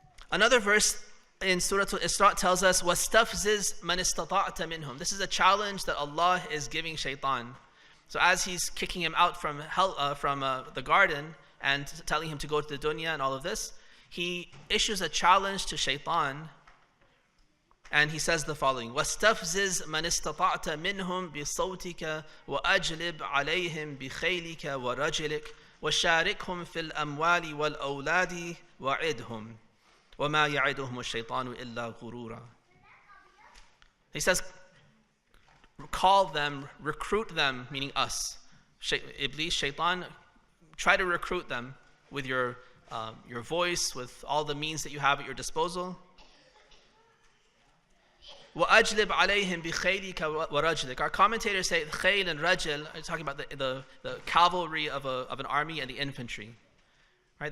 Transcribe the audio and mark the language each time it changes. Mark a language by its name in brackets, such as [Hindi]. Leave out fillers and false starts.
[English] Another verse in Surah Al-Isra tells us, [Arabic] وَاسْتَفْزِزْ مَنِ اسْتَطَعْتَ مِنْهُمْ. [English] This is a challenge that Allah is giving shaitan. So as He's kicking him out from the garden and telling him to go to the dunya and all of this, He issues a challenge to shaitan. And He says the following, [Arabic] وَاسْتَفْزِزْ مَنِ اسْتَطَعْتَ مِنْهُمْ بِصَوْتِكَ وَأَجْلِبْ عَلَيْهِمْ بِخَيْلِكَ وَرَجِلِكَ وَشَارِكْهُمْ فِي الْأَمْوَالِ وَالْأَوْلَادِ وَعِدْهُمْ وَمَا يَعِدُهُمُ الشَّيْطَانُ إِلَّا غُرُورًا. [English] He says, call them, recruit them, meaning us. Iblis, shaitan, try to recruit them with your voice, with all the means that you have at your disposal. [Arabic] وَأَجْلِبْ عَلَيْهِمْ بِخَيْلِكَ وَرَجْلِكَ. [English] Our commentators say khayl and rajl are talking about the cavalry of an army and the infantry. Right?